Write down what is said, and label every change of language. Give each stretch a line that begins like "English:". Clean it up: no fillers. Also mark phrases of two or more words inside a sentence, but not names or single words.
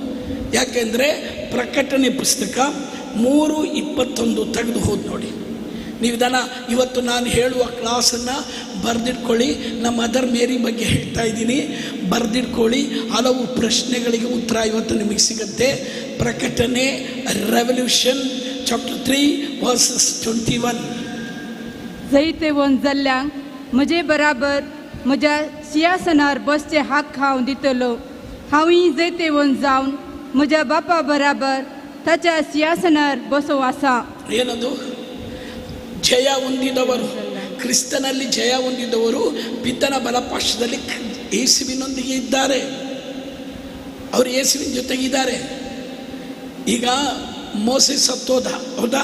Kannada: ಯಾಕೆಂದರೆ ಪ್ರಕಟಣೆ ಪುಸ್ತಕ 3:21 ತೆಗೆದು ಹೋದ್ ನೋಡಿ. ನೀವು ಇದನ್ನು ಇವತ್ತು ನಾನು ಹೇಳುವ ಕ್ಲಾಸನ್ನು ಬರೆದಿಟ್ಕೊಳ್ಳಿ. ನಮ್ಮ ಮದರ್ ಮೇರಿ ಬಗ್ಗೆ ಹೇಳ್ತಾ ಇದ್ದೀನಿ, ಬರೆದಿಟ್ಕೊಳ್ಳಿ. ಹಲವು ಪ್ರಶ್ನೆಗಳಿಗೆ ಉತ್ತರ ಇವತ್ತು ನಿಮಗೆ ಸಿಗುತ್ತೆ.
English: ಪ್ರಕಟಣೆ Revelation chapter 3 verses 21.
Konkani: जायते वन जाल्ल्यांक म्हजे बराबर म्हज्या सिंहासनार बसचे हाक हांव दितलो. हांवूय जैते वन जावन म्हज्या बापा बराबर ताच्या सिंहासनार बसो आसा.
Kannada: ಏನದು? ಜಯ ಹೊಂದಿದವರು, ಕ್ರಿಸ್ತನಲ್ಲಿ ಜಯ ಹೊಂದಿದವರು ಪಿತನ ಬಲಪಾರ್ಶ್ವದಲ್ಲಿ ಯೇಸುವಿನೊಂದಿಗೆ ಇದ್ದಾರೆ. ಅವರು ಯೇಸುವಿನ ಜೊತೆಗಿದ್ದಾರೆ. ಈಗ ಮೋಸೆ ಸತ್ತೋದ, ಹೌದಾ?